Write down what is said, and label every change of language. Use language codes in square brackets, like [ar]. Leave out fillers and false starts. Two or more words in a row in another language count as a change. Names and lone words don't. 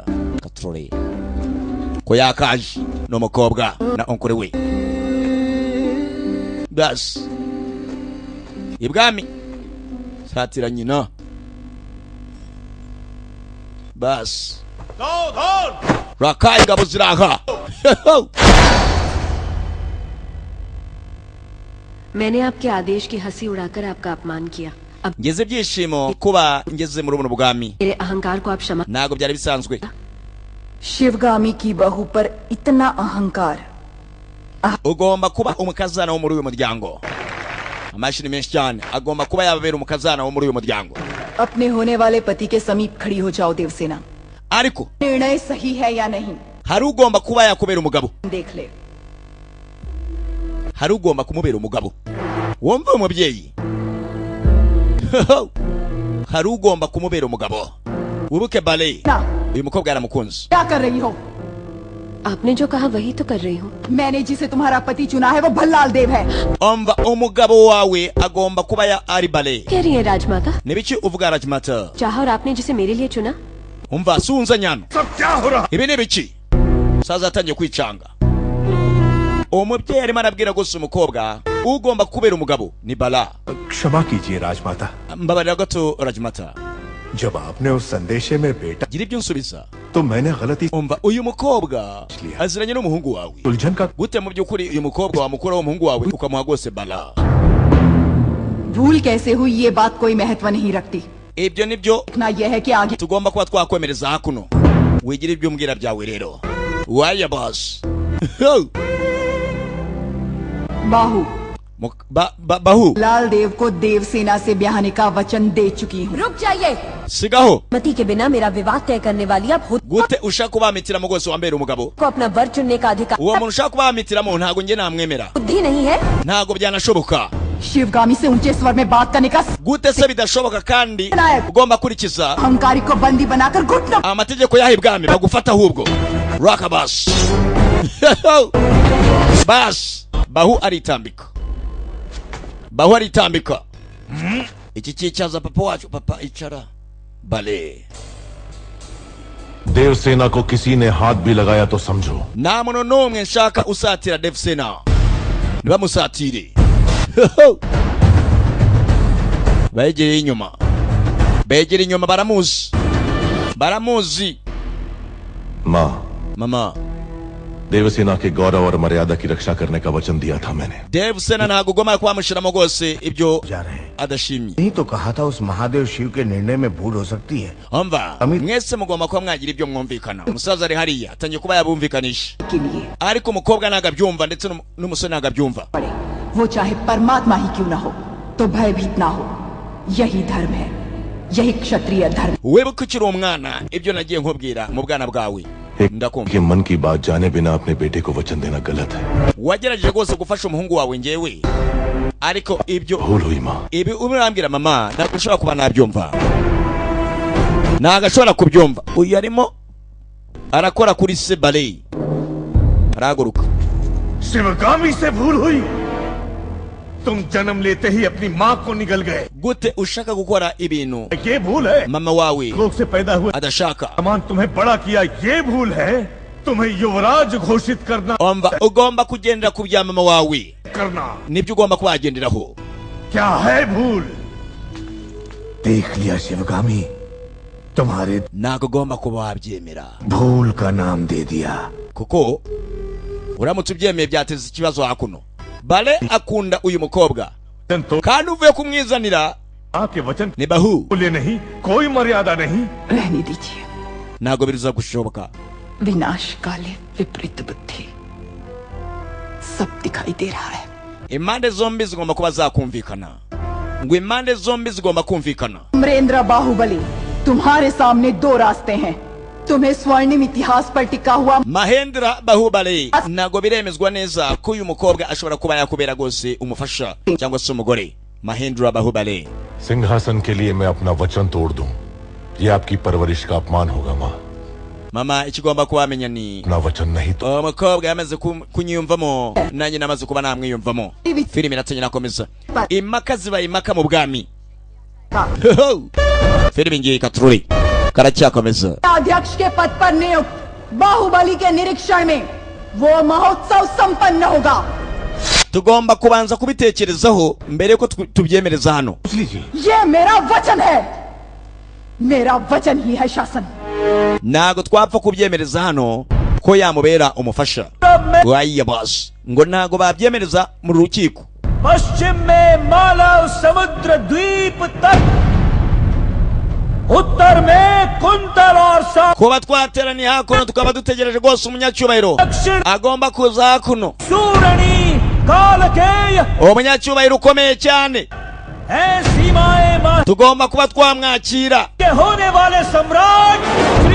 [rw] katurore ko yakaje n'umukobwa na onkore we. basi ibwami satira nyina. basi raka ingabo ziraha. [hi] मैंने आपके आदेश की हंसी उड़ाकर आपका अपमान किया. अब [rw] ngeze byishimo kuba ngeze muri buno bwami. [hi] मेरे अहंकार को आप क्षमा. [rw] nago byari bisanzwe. [hi] शिवगामी की बहू पर इतना अहंकार. [rw] ugomba kuba umukazana wo muri uyu muryango. amashini menshi cyane agomba kuba yababera umukazana wo muri uyu muryango. [hi] अपने होने वाले पति के समीप खड़ी हो जाओ देवसेना. [rw] ariko [hi] निर्णय सही है या नहीं [rw] hari ugomba kuba yakubera umugabo. [hi] देख ले. [rw] hari ugomba kumubera umugabo. wumva umubyeyi. hari ugomba kumubera umugabo. wibuke bale uyu mukobwa yaramukunze. [hi] क्या कर रही हो? आपने जो कहा वही तो कर रही हूँ. मैंने जिसे तुम्हारा पति चुना है वो भल्लाल देव है. [rw] umva umugabo wawe agomba kuba ya ari bale. [hi] कह रही है राजमाता. [rw] nibiki uvuga rajmata? [hi] चाहा और आपने जिसे मेरे लिए चुना. [rw] umva sunza nyano. ibi nibiki? saza atangiye kwicanga. umubyeyi arimo arabwira gusa umukobwa ugomba kubera umugabo ni bala. [hi] क्षमा कीजिए राजमाता, [rw] mbabarira gato rajmata. [hi] जब आपने उस संदेशे में बेटा [rw] gira ibyo nsubiza. [hi] तो मैंने गलती. [rw] umva uyu mukobwa aziranye n'umuhungu wawe. [hi] उलझन का [rw] gute mu byukuri uyu mukobwa wamukuraho umuhungu wawe ukamuha rwose bala? [hi] भूल कैसे हुई ये बात कोई महत्व नहीं रखती. [rw] ibyo nibyo [hi] इतना यह है कि आगे [rw] tugomba kuba twakwemereza hakuno. wigira ibyo umbwira byawe rero. waya boss. [hi] बाहू [rw] bahu [hi] लाल देव को देवसेना से ब्याहने का वचन दे चुकी हूँ. रुक जाइए. [rw] sigaho. [hi] मति के बिना मेरा विवाह तय करने वाली आप खुद [rw] gute ushaka kubamitira mu rwose wambere umugabo? [hi] को अपना वर चुनने का अधिकार. [rw] uwo muntu ushaka kubamitiramu ntago nge namwemera. [hi] बुद्धि नहीं है. [rw] ntago byanashoboka. [hi] शिवगामी से ऊंचे स्वर में बात करने का [rw] gute se bidashoboka kandi ugomba kurikiza [hi] अहंकारी को बंदी बनाकर घुटना. [rw] amategeko y'ibwami bagufata ahubwo. raka bas. bas bahu aritambika. bahu aritambika. iki cyicaza papa wacu. papa icara bale. [hi] देवसेना को किसी ने हाथ भी लगाया तो समझो [rw] nta muntu n'umwe nshaka usatira Devsena. nibamusatire. begereye inyuma. begereye inyuma. baramuzi. [hi] माँ, [rw] mama [hi] देवसेना के गौरव और मर्यादा की रक्षा करने का वचन दिया था मैंने. [rw] Devsena ntago ugomba kwamushiramo rwose ibyo [hi] जा रहे हैं. [rw] adashimye. [hi] नहीं तो कहा था उस महादेव शिव के निर्णय में भूल हो सकती है. [rw] umva mwese mugomba kuba mwagira ibyo mwumvikana. umusaza ari hariya atangiye kuba yabumvikanisha. [hi] के लिए [rw] ariko umukobwa ntago abyumva ndetse n'umusore ntago abyumva. [hi] पड़े. वो चाहे परमात्मा ही क्यों ना हो तो भयभीत ना हो. यही धर्म है. यही क्षत्रिय धर्म. [rw] wibuke ukiri umwana ibyo nagiye nkubwira mu bwana bwawe. ndakumva. [hi] कि मन की बात जाने बिना अपने बेटे को वचन देना गलत है. [rw] wagerageje rwose gufasha umuhungu wawe ngewe ariko ibyo [hi] भूल हुई माँ. [rw] ibi urambwira mama ntabwo ushobora kuba nabyumva. ntabwo ashobora kubyumva. uyu arimo arakora kuri se bale. arahaguruka. [hi] शिवगामी से भूल हुई. तुम जन्म लेते ही अपनी माँ को निगल गए। [rw] gute ushaka gukora ibintu [hi] ये भूल है। [rw] mama wawe [hi] लोग से पैदा हुए [rw] adashaka [hi] सामान तुम्हें बड़ा किया, ये भूल है। तुम्हें युवराज घोषित करना [rw] omba ugomba kugendera ku bya mama wawe [hi] करना [rw] nibyo ugomba kubagenderaho [hi] क्या है भूल? देख लिया शिवगामी, तुम्हारे [rw] ntago ugomba kuba wabyemera [hi] भूल का नाम दे दिया। [rw] kuko uramutse ubyemeye byateza ikibazo hakuno. Bale akunda uyu mukobwa [hi] तो [rw] kandi uvuye kumwizanira [hi] आपके वचन [rw] ni bahu [hi] बोले नहीं, कोई मर्यादा नहीं। रहने दीजिए। [rw] ntago biruza gushoboka. [hi] विनाशकाले विपरीत बुद्धि सब दिखाई दे रहा है। [rw] Impande zombi zigomba kuba zakumvikana. Ngo impande zombi zigomba kumvikana. [hi] अमरेंद्र बाहुबली, तुम्हारे सामने दो रास्ते हैं। तुम्हें स्वर्णिम इतिहास पर टिका हुआ [rw] Mahendra Bahubali ntago biremezwa neza ko uyu mukobwa ashobora kuba yakubera gose umufasha cyangwa se umugore. Mahendra Bahubali [hi] सिंहासन के लिए मैं अपना वचन तोड़ दूं, ये आपकी परवरिश का अपमान होगा माँ। [rw] mama ikigomba kubamenya ni [hi] अपना वचन नहीं तो [rw] umukobwa yamaze kunyiyumvamo nanjye namaze kuba namwiyumvamo. Filime iratangira nakomeza impaka ziba impaka mu bwami. Filime ngiye katruri karacyakomeza. [hi] अध्यक्ष के पद पर नियुक्त बाहुबली के निरीक्षण में वो महोत्सव संपन्न होगा। [rw] Tugomba kubanza kubitekerezaho mbere yuko tubyemereza hano. [hi] ये मेरा वचन है, मेरा वचन ही है शासन। [rw] Ntago twapfa kubyemereza hano ko yamubera umufasha. Waiya boss ngo ntago babyemereza mu rukiko. [hi] पश्चिम में मालव समुद्र द्वीप तक, उत्तर में कुंतल और [rw] kuba twateraniye hakuno tukaba dutegereje rwose umunyacyubahiro agomba kuza hakuno. [hi] सूरणी कालकेय [rw] umunyacyubahiro ukomeye cyane [hi] है सीमाएं माह [rw] tugomba kuba twamwakira. [hi] के होने वाले सम्राट श्री